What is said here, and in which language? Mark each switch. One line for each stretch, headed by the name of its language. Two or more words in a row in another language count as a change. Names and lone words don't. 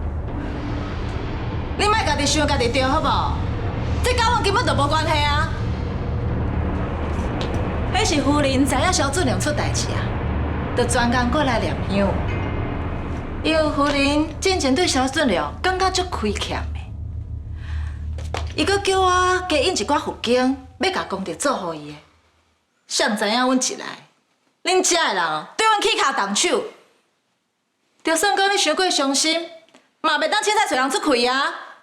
Min Nan Chinese: 你莫家己想家己对好不好？这甲阮根本就无关系啊！迄是夫人知影小俊良出代志啊，就专工过来念香。因为夫人之前对小俊良感觉足亏欠的，伊阁叫我加印一寡佛经，要甲功德做互伊的。谁知影阮一来，恁遮的人对阮起骹动手，就算讲你伤过伤心，嘛袂当凊彩找人出气啊！